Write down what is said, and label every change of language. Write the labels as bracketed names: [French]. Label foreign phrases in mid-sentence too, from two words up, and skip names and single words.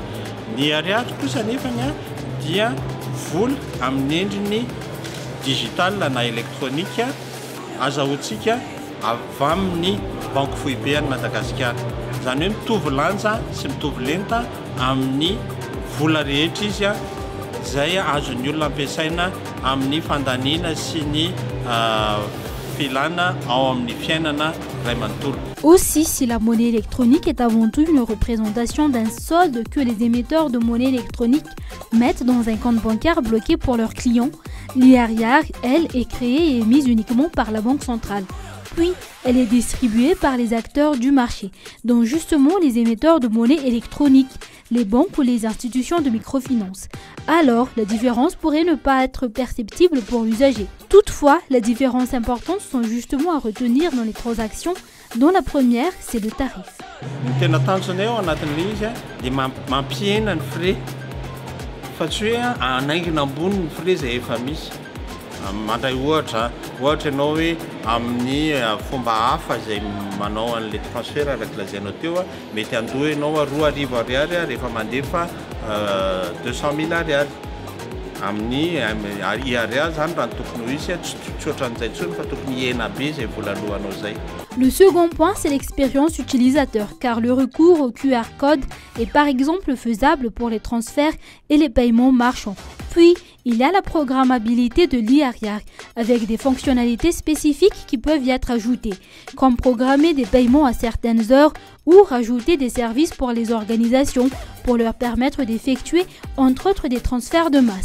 [Malagasy] Ny ariary kosa nefany dia vola amin'ny endriny digital na elektronika azahoantsika avy amin'ny Banque Fouibé any Madagasikara. Zany hoe mitovy lanja sy mitovy lenta amin'ny vola rehetra izy zay azon'ny olona ampiasaina amin'ny fandaniana sy ny filana ao amin'ny fiainana ray manontolo. [French] Aussi, si la monnaie électronique est avant tout une représentation d'un solde que les émetteurs de monnaie électronique mettent dans un compte bancaire bloqué pour leurs clients, l'IARIAR, elle, est créée et émise uniquement par la Banque centrale. Puis, elle est distribuée par les acteurs du marché, dont justement les émetteurs de monnaie électronique, les banques ou les institutions de microfinance. Alors, la différence pourrait ne pas être perceptible pour l'usager. Toutefois, les différences importantes sont justement à retenir dans les transactions, dont la première, c'est le tarif. [Malagasy] Mandray ohatra ianao hoe amin'ny fomba hafa izay manao an'ilay transfert araka lazainao teo mety andoha ianao 2,000 ariary rehefa mandefa 200 000 ariary amin'ny IARIAR zany raha tokony ho izy tsy ohatran'izay intsony fa tokony hena be izay volalohanao zay. [French] Le second point, c'est l'expérience utilisateur, car le recours au QR code est par exemple faisable pour les transferts et les paiements marchands. Puis, il y a la programmabilité de l'IARIAR, avec des fonctionnalités spécifiques qui peuvent y être ajoutées, comme programmer des paiements à certaines heures ou rajouter des services pour les organisations, pour leur permettre d'effectuer entre autres des transferts de masse.